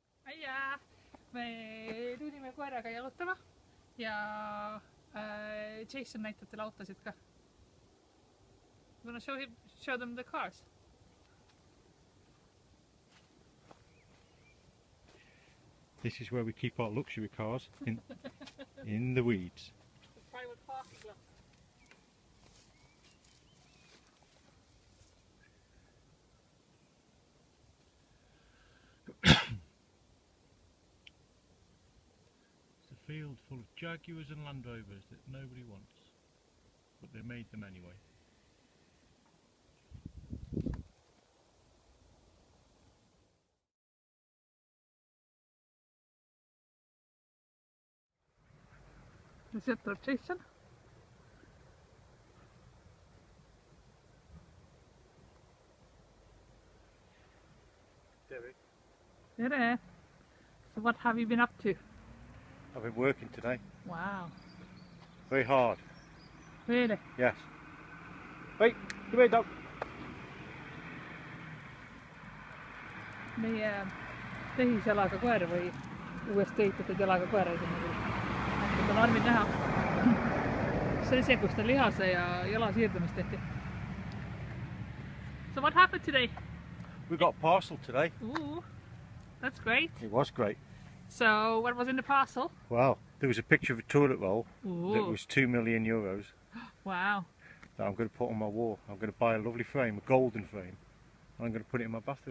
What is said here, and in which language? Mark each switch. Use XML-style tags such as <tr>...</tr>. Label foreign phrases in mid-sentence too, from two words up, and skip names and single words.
<et>ja me tulime koeraga jalutama ja Jason näitab teile autosid ka.</et> <en>You wanna show them the cars? This is where we keep our luxury cars in the weeds. The private parking lot. It's a field full of Jaguars and Land Rovers that nobody wants, but they made them anyway.</en> <et>Sealt tuleb Jason. Derek, Tere!</et> <en>So what have you been up to? I've been working today. Wow. Very hard. Really? Yes. Wait, come here, dog.</en> <et>Meie tehisjalaga koer või uuesti ehitatud jalaga koer ei ole nagu armid näha. See oli see, kus ta lihase ja jala siirdumist tehti.</et> <en>So what happened today? We got a parcel today. Ooh, that's great. It was great. So what was in the parcel? Wow. There was a picture of a toilet roll Ooh. that was €2 million Wow. that I'm going to put on my wall. I'm going to buy a lovely frame, a golden frame, and I'm going to put it in my bathroom.</en>